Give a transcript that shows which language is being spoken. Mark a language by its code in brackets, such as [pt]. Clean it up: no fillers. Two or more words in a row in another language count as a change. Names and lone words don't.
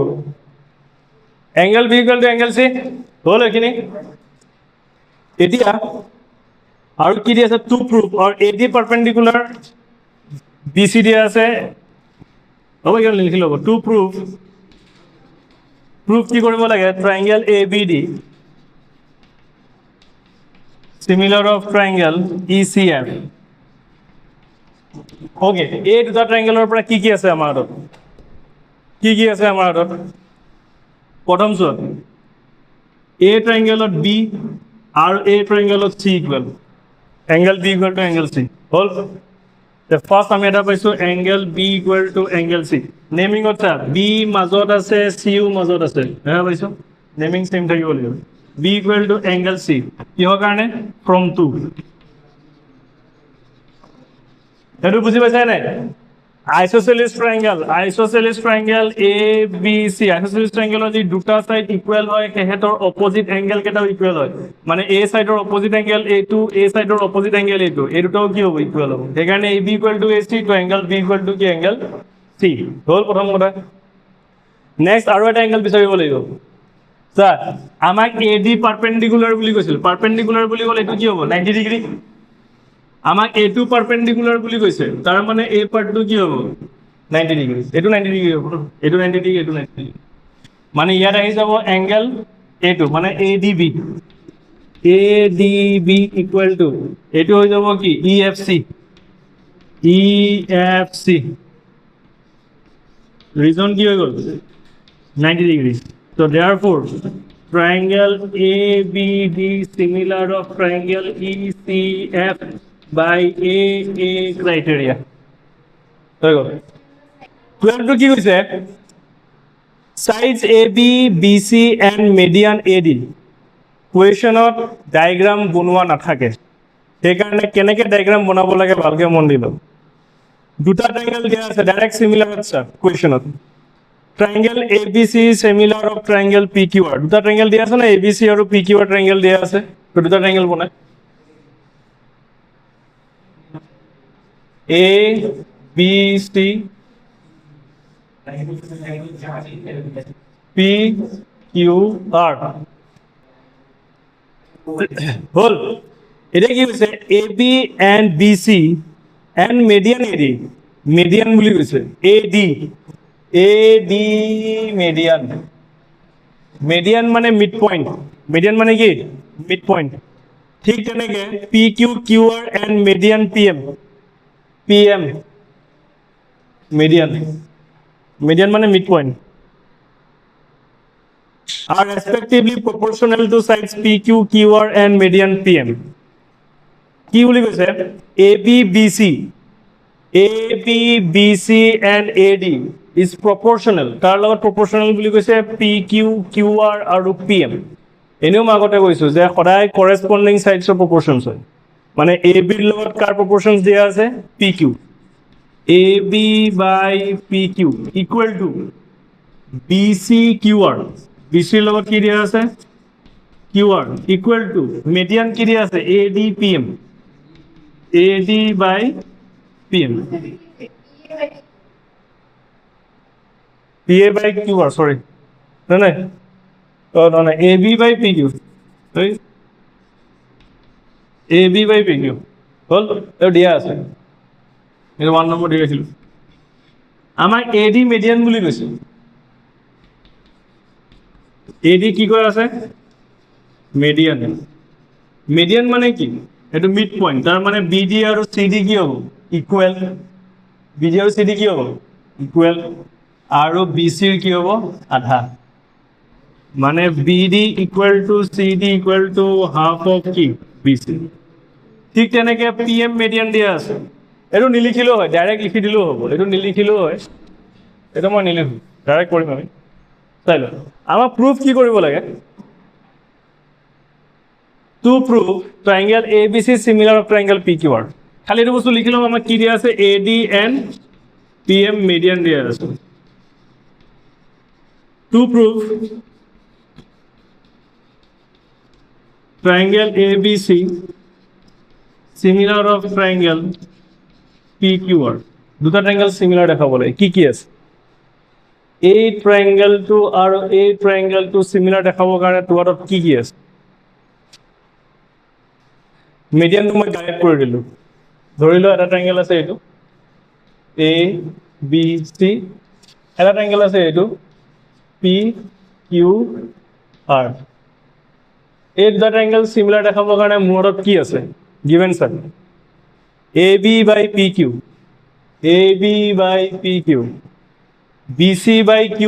[en] angle B equal to angle C [as] হ'ল এইখিনি। এতিয়া আৰু কি দিয়া আছে [en] to prove [as] আৰু [en] AD perpendicular BC [as] দিয়া আছে, হ'ব কিয় লিখি ল'ব [en] to prove [as] কি কৰিব লাগে [en] triangle ABD similar of triangle ECF. [as] ওকে, এই দুটা ট্ৰাইংগেলৰ পৰা কি কি আছে আমাৰ হাতত, প্ৰথম চোৱা এই ট্ৰাইংগেলত B আৰু এই ট্ৰাইংগেলত C ইকুৱেল, [en] angle B equal to angle C [as] হ'ল। ফাৰ্ষ্ট আমি এটা পাইছোঁ [en] angle B equal to angle C, [as] নেমিঙত চা B মাজত আছে চিও মাজত আছে, পাইছোঁ [en] naming same [as] থাকিব লাগিব। [en] B equal to angle C [as] কিহৰ কাৰণে [en] from 2, [as] সেইটো বুজি পাইছা নাই? [en] isosceles triangle ABC, isosceles triangle [as] যি দুটা [en] side equal [as] হয় সেহেতৰ [en] opposite angle [as] কেইটাও ইকুৱেল হয়, মানে A সাইডৰ [en] opposite angle A2, [as] A সাইডৰ [en] opposite angle A2, [as] এই দুটাও কি হ'ব ইকুৱেল হ'ব, সেইকাৰণে [en] AB equal to AC to angle B equal to [as] কি [en] angle C [as] হ'ল প্ৰথম কথা। নেক্সট আৰু এটা এংগেল বিচাৰিব লাগিব, স্যার আমাক [en] AD perpendicular [as] বুলি কৈছিল, পারপেন্ডিকুলার বুলি ক'লে এইটো কি হ'ব 90 ডিগ্ৰী, আমাক [en] A2 perpendicular [as] বুলি কৈছে, তাৰ মানে এই পাৰ্টটো কি হ'ব 90 ডিগ্ৰী, এইটো 90 ডিগ্ৰী হ'ব, এইটো 90 ডিগ্ৰী, এইটো 90 ডিগ্ৰী, মানে ইয়াত আহি যাব [en] angle A2 [as] মানে [en] ADB equal to [as] এইটো হৈ যাব কি EFC, ৰিজন কি হৈ গ'ল 90 ডিগ্ৰী। [en] So therefore, triangle ABD similar of triangle ECF by AA criteria. There you go. [as] 12 কি কৈছে [en] sides AB, BC and median AD [as] কুৱেশ্যনত ডায়াগ্ৰাম বনোৱা নাথাকে, সেইকাৰণে কেনেকৈ ডায়াগ্ৰাম বনাব লাগে ভালকৈ মন দি লওক। দুটা ট্ৰায়াঙ্গেল দিয়া আছে [en] direct similar [as] আছে কুৱেশ্যনত, [en] triangle ABC similar of triangle PQR, [as] দুটা ট্ৰায়াঙ্গেল দিয়া আছে না ABC আৰু PQR ট্ৰায়াঙ্গেল দিয়া আছে, তো দুটা ট্ৰায়াঙ্গেল বনায় ABC P Q R হল এটা কি হৈছে [en] AB and BC and median AD median [as] বুলি কৈছে AD [en] median median মানে mid point median [as] মানে কি [en] mid point [as] ঠিক তেনেকে [en] PQ QR and median PM median মানে mid point are respectively proportional to sides PQ, QR and median PM. [as] কি বুলি কৈছে [en] AB, BC and AD is proportional. [as] তাৰ লগত proportional বুলি কৈছে PQ, QR আৰু PM. এনেও মই আগতে কৈছো যে সদায় [en] corresponding sides of proportions [as] হয় মানে AB ৰ লগত কাৰ proportions দিয়া আছে PQ. [en] AB by PQ equal to BC QR. [as] BC ৰ লগত কি দিয়া আছে [en] QR equal to median [as] কি দিয়া আছে [en] AD by PM PA by QR sorry no AB by PQ sorry AB by PQ [as] হল এও দিয়া আছে এটা 1 নম্বৰ দিয়া আছিল আমাৰ AD median বুলি কৈছে AD কি কয় আছে median মানে কি এটো [en] mid point [as] তাৰ মানে BD আৰু CD কি হ'ব ইকুৱেল BD আৰু CD কি হ'ব ইকুৱেল আৰু BC ৰ কি হ'ব আধা মানে [en] BD equal to CD equal to half of [as] কি BC ঠিক তেনেকে PM median দিয়া আছে এটো নিলিখিলেও হয় ডাইৰেক্ট লিখি দিলেও হ'ব এটো নিলিখিলেও হয় এটা মই নিলিখো ডাইৰেক্ট কৰিম আমি চাই লওঁ আমাৰ প্ৰুফ কি কৰিব লাগে [en] to prove triangle ABC similar of triangle PQR [as] খালি এটো বস্তু লিখি লম আমাৰ কি দিয়া আছে [en] AD and PM median [as] দিয়া আছে [en] to prove triangle ABC similar of triangle PQR [as] দুটা [en] triangle similar [as] দেখাব লাগে কি আছে এই ট্রায়াঙ্গেলটো আৰু এই ট্রায়াঙ্গেলটো সিমিলার দেখাবৰ কাৰণে তোৰত কি আছে মিডিয়ানটো মই গাইড কৰি দিলো ধৰি লও এটা ট্রায়াঙ্গেল আছে এইটো A B C এটা ট্রায়াঙ্গেল আছে এইটো P Q R এই দুটা [en] triangle similar [as] দেখাবৰ কাৰণে মোৰত কি আছে [en] given sir AB by PQ AB by PQ BC by